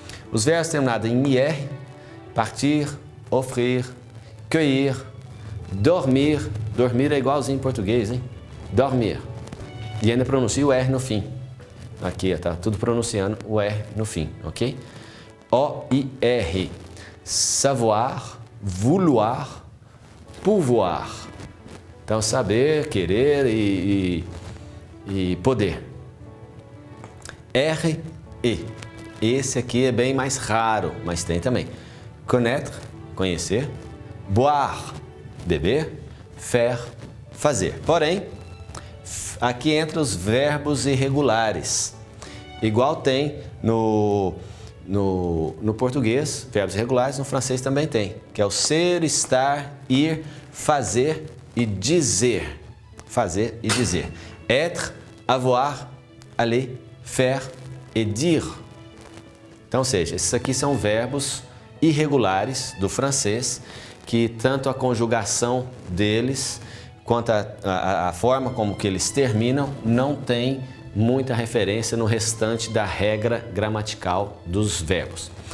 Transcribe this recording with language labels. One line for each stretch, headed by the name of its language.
Portuguese: Os verbos terminados em IR, partir, offrir, cueillir, dormir. Dormir é igualzinho em português, hein? Dormir. E ainda pronuncia o R no fim. Aqui, está tudo pronunciando o R no fim, ok? O-I-R.
French: Savoir, vouloir, pouvoir.
Portuguese: Então, saber, querer e poder. R-E. Esse aqui é bem mais raro, mas tem também. Connaître, conhecer. Boire, beber. Faire, fazer. Porém, aqui entra os verbos irregulares. Igual tem no português, verbos irregulares, no francês também tem, que é o ser, estar, ir, fazer e dizer. Fazer e dizer.
French: Être, avoir, aller, faire et dire.
Portuguese: Então, ou seja, esses aqui são verbos irregulares do francês, que tanto a conjugação deles quanto a forma como que eles terminam não tem muita referência no restante da regra gramatical dos verbos.